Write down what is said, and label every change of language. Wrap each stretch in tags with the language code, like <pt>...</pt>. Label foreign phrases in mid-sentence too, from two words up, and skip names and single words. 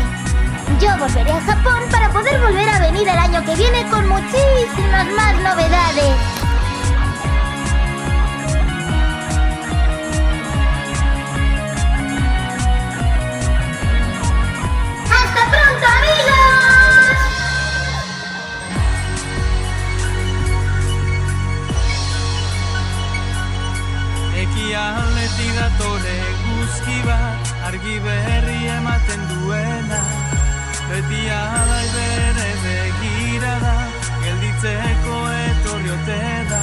<es>Yo volveré a Japón para poder volver a venir el año que viene con muchísimas más novedades. ¡Hasta pronto, amigos!</es> <eu>Ekialdetik datore eguzki bat, argi berri ematen duena. Beti alai bere begirada, gelditzeko etorri ote da.</eu>